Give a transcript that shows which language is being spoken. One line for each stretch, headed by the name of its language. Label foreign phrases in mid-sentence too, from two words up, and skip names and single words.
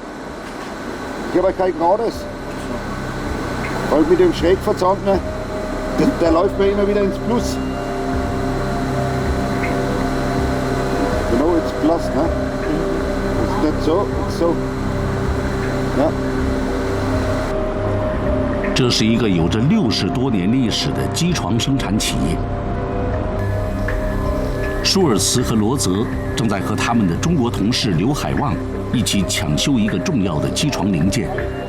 German: Ich habe kein gerades. Weil mit dem schrägverzahnten, der läuft mir immer wieder ins Plus. Genau, jetzt Plus, ne? Nicht so, so. Ja.
Chinese: 这是一个有着60多年历史的机床生产企业。舒尔茨和罗泽正在和他们的中国同事刘海旺一起抢修一个重要的机床零件。